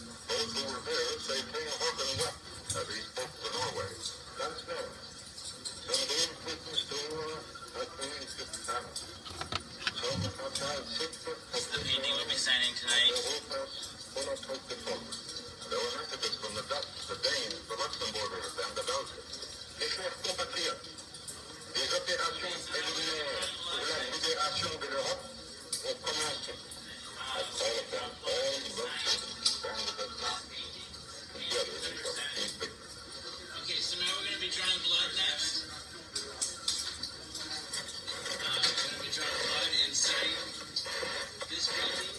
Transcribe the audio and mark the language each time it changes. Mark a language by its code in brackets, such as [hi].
[en] Those who were there say King Haakon wept as he spoke to Norway. That's known. Some days Putin's door has been Some The painting we'll be signing tonight. There were messages from the Dutch, the Danes, the Luxembourgers, and the Belgians. [fr] Mes chers compatriotes, les opérations préliminaires pour la libération de l'Europe ont commencé. [en] I call upon all Russians to stand with us now. Together we shall achieve victory. Okay, so now we're gonna be drawing blood next. We're gonna be drawing blood inside this painting.